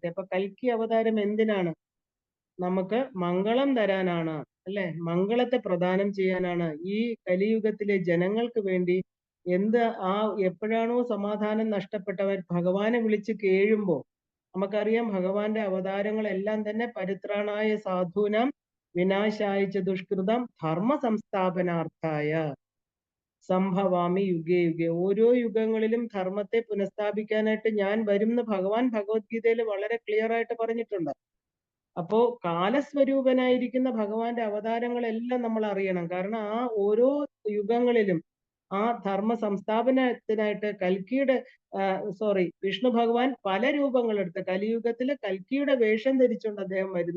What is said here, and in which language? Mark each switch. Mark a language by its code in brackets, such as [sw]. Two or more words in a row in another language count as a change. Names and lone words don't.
[ml] അപ്പൊ കൽക്കി അവതാരം എന്തിനാണ്? നമുക്ക് മംഗളം തരാനാണ്, അല്ലെ? മംഗളത്തെ പ്രദാനം ചെയ്യാനാണ്. ഈ കലിയുഗത്തിലെ ജനങ്ങൾക്ക് വേണ്ടി എപ്പോഴാണോ സമാധാനം നഷ്ടപ്പെട്ടവർ ഭഗവാനെ വിളിച്ച് കേഴുമ്പോ, നമുക്കറിയാം ഭഗവാന്റെ അവതാരങ്ങളെല്ലാം തന്നെ [sa] പരിത്രാണായ സാധൂനാം വിനാശായ ദുഷ്കൃതം ധർമ്മ സംസ്ഥാപനാർത്ഥായ സംഭവാമി യുഗേ യുഗേ. [ml] ഓരോ യുഗങ്ങളിലും ധർമ്മത്തെ പുനഃസ്ഥാപിക്കാനായിട്ട് ഞാൻ വരും എന്ന് ഭഗവാൻ ഭഗവത്ഗീതയിൽ വളരെ ക്ലിയർ ആയിട്ട് പറഞ്ഞിട്ടുണ്ട്. അപ്പോ കാലസ്വരൂപനായിരിക്കുന്ന ഭഗവാന്റെ അവതാരങ്ങളെല്ലാം നമ്മൾ അറിയണം. കാരണം ആ ഓരോ യുഗങ്ങളിലും ആ ധർമ്മ സംസ്ഥാപനത്തിനായിട്ട് വിഷ്ണു ഭഗവാൻ പല രൂപങ്ങളെടുത്ത് കലിയുഗത്തില് കൽക്കിയുടെ വേഷം ധരിച്ചുകൊണ്ട് അദ്ദേഹം വരുന്നു.